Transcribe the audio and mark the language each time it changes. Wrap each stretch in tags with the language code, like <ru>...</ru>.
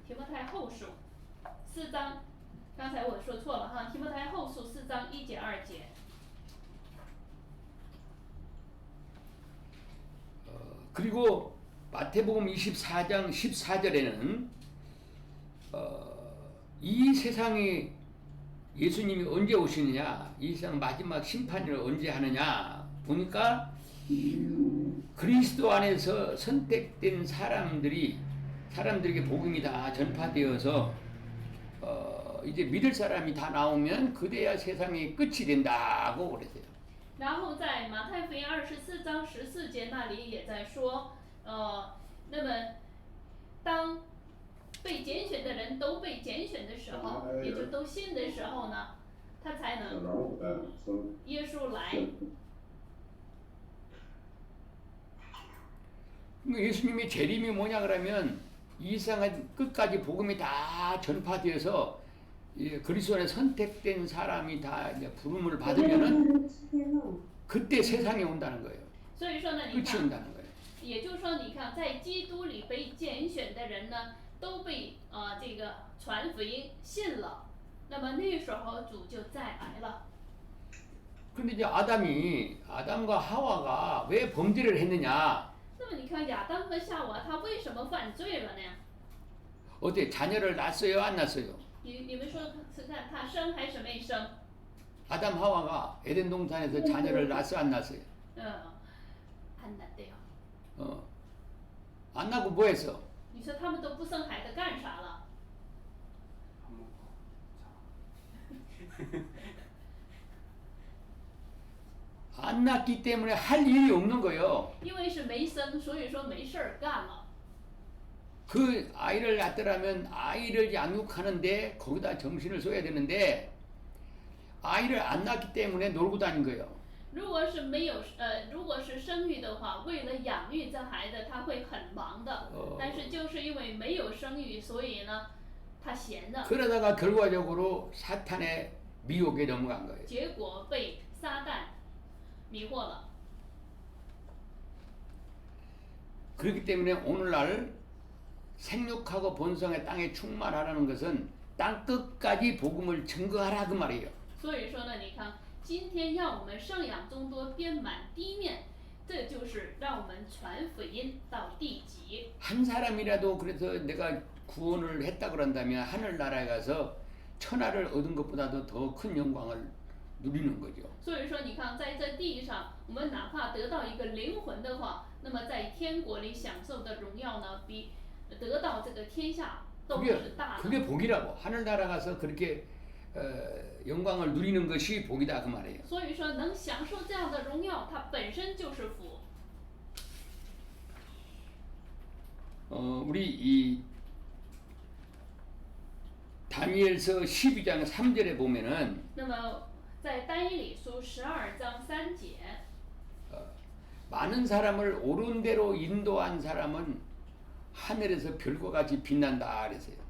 <zh>提摩太后书4章，刚才我说错了哈，提摩太后书4章1节2节。</zh> <ko>그리고 마태복음 24장 14절에는 이 세상에 예수님이 언제 오시느냐, 이 세상 마지막 심판을 언제 하느냐 보니까 그리스도 안에서 선택된 사람들에게 복음이 다 전파되어서 이제 믿을 사람이 다 나오면 그때야 세상의 끝이 된다고 그랬어요.</ko> <zh>然后在马太福音24章14节那里也在说，那么当被拣选的人都被拣选的时候，也就都信的时候呢，他才能耶稣来。</zh> <ko>예수님의 재림이 뭐냐 그러면 이 세상은 끝까지 복음이 다 전파되어서 그리스도 안에 선택된 사람이 다 이제 부름을 받으면은 그때 세상에 온다는 거예요.</ko> <zh>所以说呢，你</zh> <ko>끝이</ko> <zh>看，</zh> <ko>온다는 거예요.</ko> <zh>也就是说，你看，在基督里被拣选的人呢，都被这个传福音信了，那么那时候主就再来了。</zh> <ko>그런데 이제 아담과 하와가 왜 범죄를 했느냐?</ko> <zh>那么你看亚当和夏娃他为什么犯罪了呢？</zh> <ko>어때 자녀를 낳았어요, 안 낳았어요?</ko> <zh>你们说看他生还是没生？</zh> <ko>아담 하와가 에덴 동산에서 자녀를 낳았어, 안 낳았어요? 안 낳대요. 안 낳고 뭐 했어?</ko> <zh>你说他们都不生孩子干啥了？</zh> <ko>안 낳기 때문에 할 일이 없는 거예요.</ko> <zh>因为是没生，所以说没事儿干了。</zh> <ko>그 아이를 낳더라면 아이를 양육하는데 거기다 정신을 써야 되는데 아이를 안 낳기 때문에 놀고 다닌 거예요.</ko> <zh>如果是没有如果是生育的话，为了养育这孩子，他会很忙的。但是就是因为没有生育，所以呢，他闲着，</zh> <ko>그러다가 결과적으로 사탄의 미혹에 넘어간 거예요.</ko> <zh>结果被撒旦迷惑了。</zh> <ko>그렇기 때문에 오늘날 생육하고 본성의 땅에 충만하라는 것은 땅 끝까지 복음을 증거하라 그 말이에요.</ko> <zh>所以说呢，你看，今天让我们生养众多，遍满地面，这就是让我们传福音到地极。</zh> <ko>한 사람이라도 그래서 내가 구원을 했다 그런다면 하늘나라에 가서 천하를 얻은 것보다도 더 큰 영광을 누리는 거죠.</ko> <zh>所以说，你看，在这地上，我们哪怕得到一个灵魂的话，那么在天国里享受的荣耀呢，比得到这个天下都是大的。</zh> <ko>그게 복이라고. 하늘나라 가서 그렇게 영광을 누리는 것이 복이다 그 말이에요.</ko> <zh>所以说，能享受这样的荣耀，它本身就是福。</zh> <ko>우리 이 다니엘서 12장 3절에 보면은</ko> <zh>那么在但以理书12章3节，</zh> <ko>많은 사람을 옳은 대로 인도한 사람은 하늘에서 별과 같이 빛난다 그랬어요.</ko>